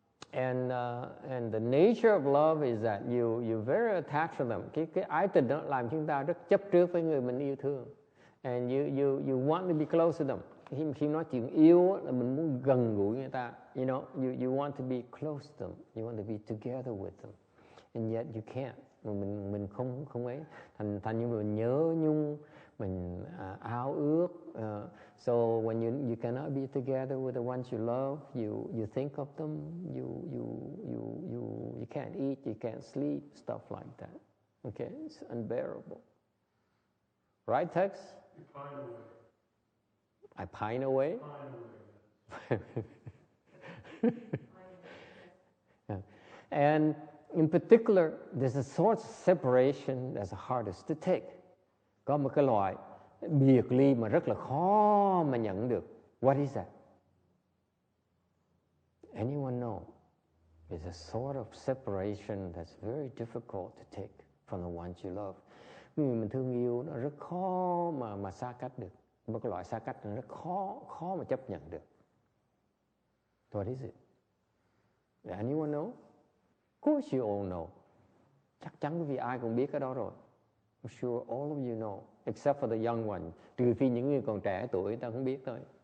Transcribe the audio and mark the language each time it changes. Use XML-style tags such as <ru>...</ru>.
<en>And the nature of love is that you very attached to them.</en> <vi>Cái ái tình đó làm chúng ta rất chấp trước với người mình yêu thương.</vi> <en>And you want to be close to them.</en> <vi>Khi nói chuyện yêu là mình muốn gần gũi người ta.</vi> <en>You know, you want to be close to them. You want to be together with them. And yet you can't.</en> <vi>Mình không ấy. Thành như mình nhớ nhung, mình ao ước.</vi> <en>So when you cannot be together with the ones you love, you think of them. You can't eat, you can't sleep, stuff like that. Okay, it's unbearable. Right, Tex? You pine away. I pine away? Pine away. Yeah. And in particular, there's a sort of separation that's the hardest to take.</en> <vi>Có một cái loại biệt ly mà rất là khó mà nhận được.</vi> <en>What is that? Anyone know? There's a sort of separation that's very difficult to take from the ones you love.</en> <vi>Người mình thương yêu nó rất khó mà xa cách được. Một cái loại xa cách nó rất khó mà chấp nhận được.</vi> <en>What is it? Anyone know? Of course you all know.</en> <vi>Chắc chắn vì ai cũng biết cái đó rồi.</vi> <en>I'm sure all of you know, except for the young ones.</en> <vi>Trừ phi những người còn trẻ tuổi ta không biết thôi.</vi>